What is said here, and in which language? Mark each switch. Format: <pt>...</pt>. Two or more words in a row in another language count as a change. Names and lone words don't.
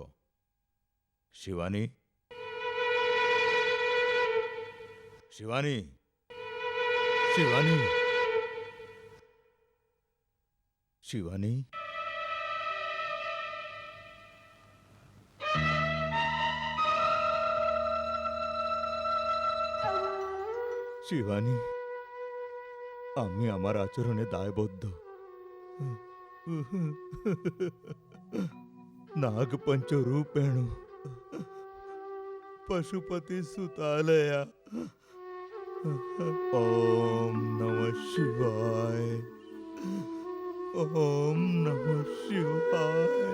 <bn>শিবানী, শিবানী, শিবানী, শিবানী। শিবানী, আমি আমার আচরণে দায়বদ্ধ।</bn> <sa>नागपंचरूपेण पशुपति सुतालया। ओम नमः शिवाय, ओम नमः शिवाय।</sa>